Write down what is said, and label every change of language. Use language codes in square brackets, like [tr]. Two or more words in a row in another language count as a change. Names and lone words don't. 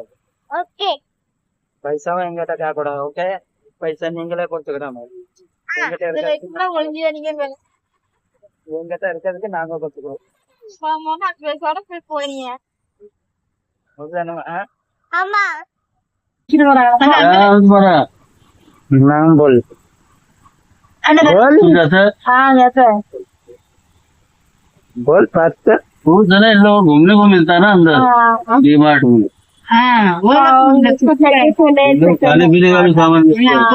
[ta] ஓகே பைசாவும் என்கிட்ட கேட்கக்கூடாது ஓகே. பைசா நீங்களே கொடுத்துக்கிறோம். என்கிட்ட இருக்கிறதுக்கு ஒளிஞ்சியா நீங்க என்கிட்ட இருக்கிறதுக்கு நாங்க கொடுத்துக்கிறோம். போறீங்க ஆமா [hi] नाम बोल बोल बात कर. वो जरा इन लोगों को घूमने को मिलता है ना अंदर डीमार्ट में. खाने पीने का भी सामान मिलता है.